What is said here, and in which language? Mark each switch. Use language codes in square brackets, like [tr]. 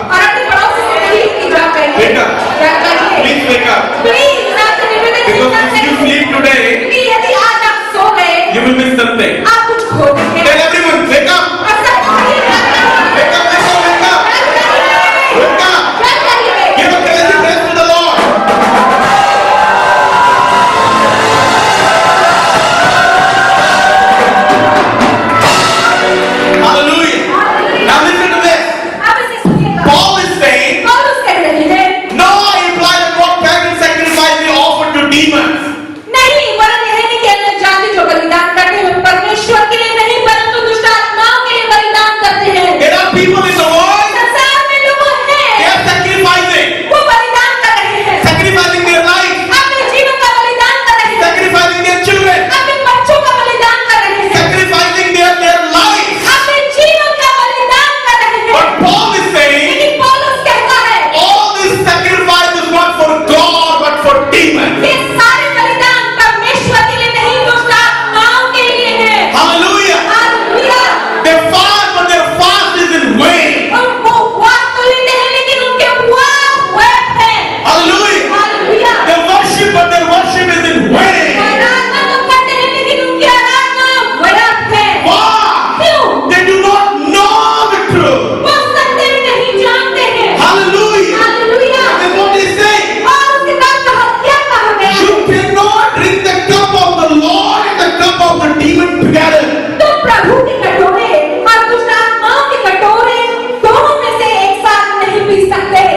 [hi] और अपने पड़ोसी से कहिए कि जाग जाइए। [en] Wake up. [hi] जाग जाइए। [en] Please wake up. Please, [hi] मैं आपसे निवेदन [en] Because [hi] करता [en] if you [hi] हूँ [en] sleep today, [hi] कि यदि आज आप सो गए, [en] you will miss something. [hi] आप कुछ खो देंगे। [en] Tell everyone, wake up. [hi] और सब कहिए, जाग जाइए। [en] Wake up, wake up, wake up. Wake up. [hi] जाग जाइए। [en] Give a crazy praise to the Lord. Hallelujah. Now listen to this. [hi] आप इसे सुनिएगा। [en] Paul is saying, [hi] पौलुस कह रहे हैं, [en] no, I imply that what pagan sacrifice we offer to demons. [hi] नहीं, वरन यह नहीं कि अन्य जाति जो बलिदान करते हैं वे परमेश्वर के लिए नहीं परंतु दुष्ट आत्माओं के लिए बलिदान करते हैं। [en] There are people in the world, [hi] संसार में लोग [en] they [hi] हैं, [en] are sacrificing. [hi] वो बलिदान कर रहे हैं, [en] Sacrificing their life. [hi] अपने जीवन का बलिदान कर रहे हैं, [en] Sacrificing their children. [hi] अपने बच्चों का बलिदान कर रहे हैं, [en] Sacrificing their life. [hi] अपने जीवन का बलिदान कर रहे हैं। [en] But Paul is saying, [hi] लेकिन पौलुस कहता है, [en] all this sacrifice is not for God, but for demons. [hi] ये सारे बलिदान परमेश्वर के लिए नहीं दुष्ट आत्माओं के लिए है। [en] Hallelujah. [hi] Hallelujah. [en] They fast, but their fast is in vain. [hi] और वो उपवास तो लेते हैं लेकिन उनके उपवास व्यर्थ है। [en] Hallelujah. [hi] Hallelujah. [en] They worship, but their worship is in vain. [hi] आराधना तो करते हैं लेकिन उनकी आराधना व्यर्थ है। [en] Why? [hi] क्यों? [en] They do not know the truth. [hi] वो सत्य में नहीं जानते हैं। [en] Hallelujah. [hi] Hallelujah. [en] And what is saying? [hi] और उसके बाद क्या कहा गया? [en] You cannot drink the cup of the Lord and the cup of the demon together. [hi] तुम प्रभु के कटोरे और दुष्ट आत्माओं के कटोरे दोनों में से एक साथ नहीं पी सकते।